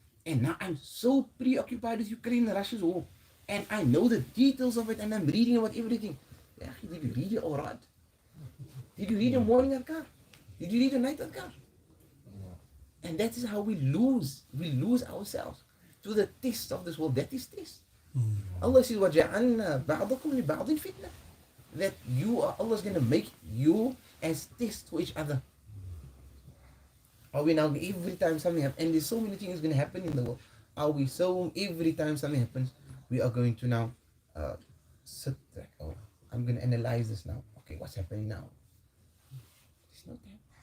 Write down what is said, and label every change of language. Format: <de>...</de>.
<en>And now I'm so preoccupied with Ukraine and Russia's war. And I know the details of it and I'm reading about everything. Did you read it all right? Did you read the morning adkar? Did you read the night adkar? And that is how we lose ourselves to the test of this world. That is test. Allah says,</en> <ar>وَجَعَلْنَا بَعْضَكُمْ لِبَعْضٍ فِتْنَةً.</ar> <en>That Allah's going to make you as test for each other. Are we now, every time something happens, and there's so many things going to happen in the world, every time something happens, we are going to now sit there, I'm going to analyze this now. Okay, what's happening now? There's no time.</en>